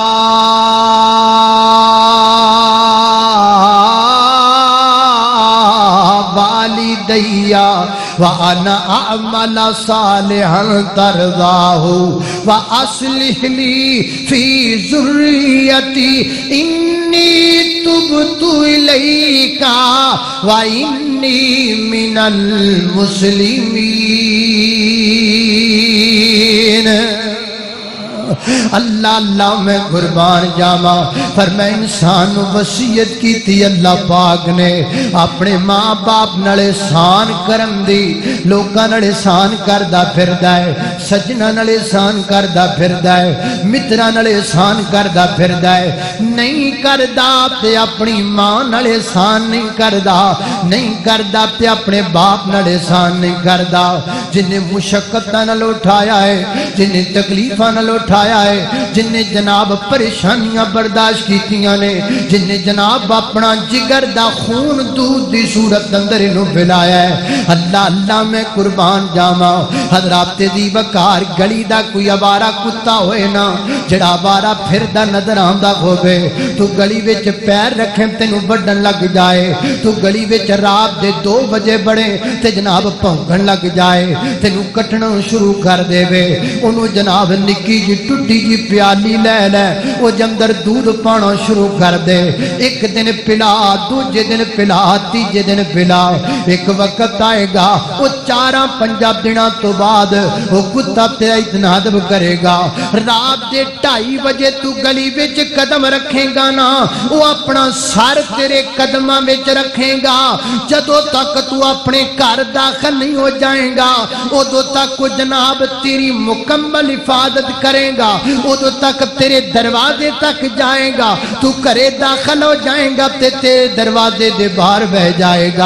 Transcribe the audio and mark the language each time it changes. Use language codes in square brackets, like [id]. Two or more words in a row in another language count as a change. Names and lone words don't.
[ar] والدي وأنا أعمل صالحا ترضاه وأصلح لي في ذريتي إني تبت إليك وإني من المسلمين۔ [pa] اللہ اللہ میں قربان جاواں، فرمایا انسان وصیت کی تھی اللہ پاک نے اپنے ماں باپ نال احسان کرن دی، لوکاں نال احسان کردا پھردا ہے، سجنا نال احسان کردا پھردا ہے، متراں نال احسان کردا پھردا ہے، نہیں کردا تے اپنی ماں نال احسان نہیں کردا، نہیں کردا تے اپنے باپ نال احسان نہیں کردا۔ جن نے مشقتاں نال اٹھایا ہے، جن نے تکلیفاں نال اٹھایا ہے، جن نے جناب پریشانیاں برداشت کیتیاں نے، جن نے جناب اپنا جگر دا خون دودھ دی صورت اندر انہوں پھیلایا ہے، اللہ اللہ میں قربان جاواں۔ حضرات دی وقار گلی دا کوئی آوارہ کتا ہوئے نا، جڑا آوارہ پھردا نظر آندا ہووے، تو گلی وچ پیر رکھیں تینوں بڑھن لگ جائے، تو گلی وچ رات دے 2 بجے بڑے تے جناب پھونکن لگ جائے، تینوں کٹنا شروع کر دے وے، انہوں جناب نکی جی ٹوٹی جی پیالی لے لے وہ جندر دودھ پانا شروع کر دے، ایک دن پلا، دوجے دن پلا، تیجے دن پلا، ایک وقت آئے گا وہ 4-5 دنوں تو بعد وہ کتا تیرا اتنا ادب کرے گا۔ رات دے 2:30 بجے تو گلی وچ قدم رکھے گا نا، وہ اپنا سر تیرے قدماں وچ رکھے گا، جدوں تک تو اپنے گھر داخل نہیں ہو جائے گا ادو تک وہ جناب تیری مکمل حفاظت کرے گا، ادو تک تیرے دروازے تک جائے گا، تو کرے داخل ہو جائے گا تے تیرے دروازے دے باہر بہ جائے گا۔